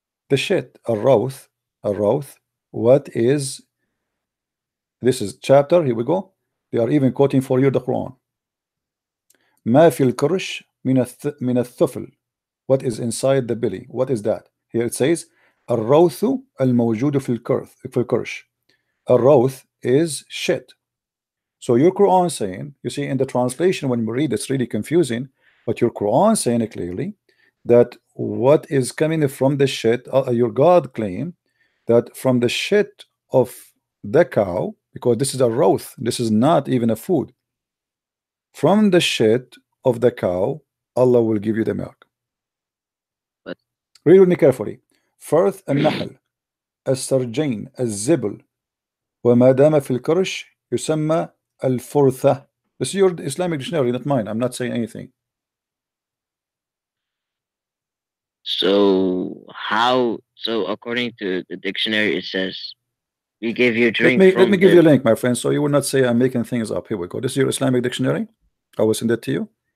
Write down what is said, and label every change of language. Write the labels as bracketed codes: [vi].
[en] the shit. الروث. What is, this is chapter, here we go. They are even quoting for you the Quran. [ar] ما في الكرش من الثفل. [en] What is inside the belly? What is that? Here it says [ar] الروث الموجود في الكرش. [en] الروث is shit. So your Quran saying, you see in the translation when we read it's really confusing, but your Quran saying clearly that what is coming from the shit, your God claim that from the shit of the cow, because this is a roth, this is not even a food, from the shit of the cow Allah will give you the milk. But read with me carefully. [ar] Firth النحل السرجين الزبل وما دام في الكرش يسمى الفرثة. [en] This is your Islamic dictionary, not mine. I'm not saying anything. so how? So according to the dictionary, it says we give you drink. Let me give you a link, my friend, so you will not say I'm making things up. Here we go. This is your Islamic dictionary. I will send it to you.